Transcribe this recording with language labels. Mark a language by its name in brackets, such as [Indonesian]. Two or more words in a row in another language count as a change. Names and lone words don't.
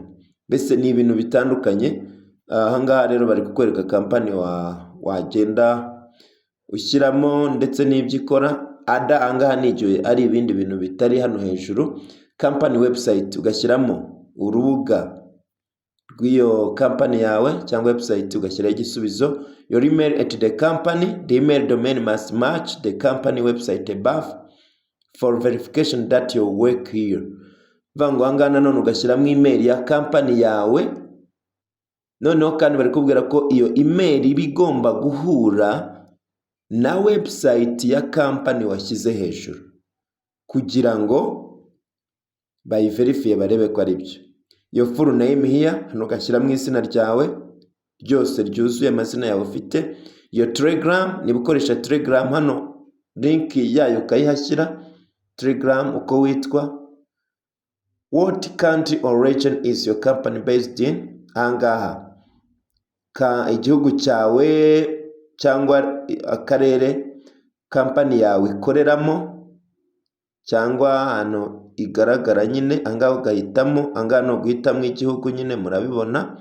[Kinyarwanda] Mbese ni ibintu bitandukanye. Ahangaha rero bari kukwereka company wagenda ushyiramo ndetse n'ibyo ikora. Ahangaha ni igihe ari ibindi bintu bitari hano hejuru. [English] Company website [Kinyarwanda] ugashyiramo urubuga rw'iyo company yawe cyangwa website, ugashyiraho igisubizo. [English] Your email at the company, the email domain must match the company website above for verification that you work here. [Kinyarwanda] Vango ahangaha nanone ugashyiramo email ya company yawe. Noneho kandi bari kubwira ko iyo email iba igomba guhura na website ya company washyize hejuru, kugira ngo bayiverifie barebe ko ari byo. [English] Your full name here, [Kinyarwanda] hano ugashyiramo izina ryawe ryose ryuzuye, amazina yawe ufite. [English] Your Telegram, [Kinyarwanda] niba ukoresha Telegram, hano link yayo ukayihashyira. Telegram uko witwa. [English] What country or region is your company based in? [Kinyarwanda] Ahangaha igihugu cyawe cyangwa akarere company yawe ikoreramo, cyangwa hano igaragara nyine. Ahangaha ugahitamo, ahangaha no guhitamo igihugu nyine murabibona.